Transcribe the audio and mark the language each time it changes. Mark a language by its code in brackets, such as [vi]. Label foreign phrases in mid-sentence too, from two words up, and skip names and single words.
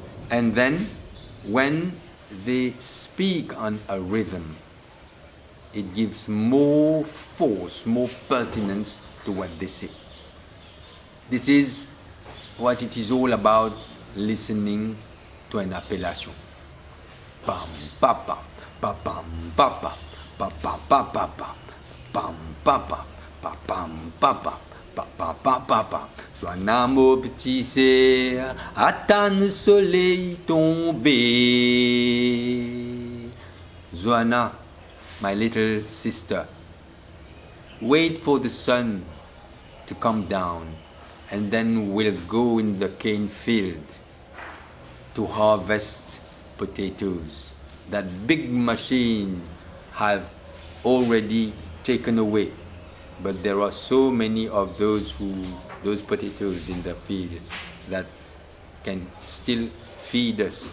[en] And then when they speak on a rhythm, it gives more force, more pertinence to what they say. This is what it is all about, listening to an appellation. Pam papa, papam papa, papa papa, pam papa, papam papa, papa papa. [fr] Zoana mon petit cerf, attends le soleil tomber. [en] Zoana, my little sister, wait for the sun to come down, and then we'll go in the cane field to harvest potatoes. That big machine have already taken away, but there are so many of those potatoes in the fields that can still feed us.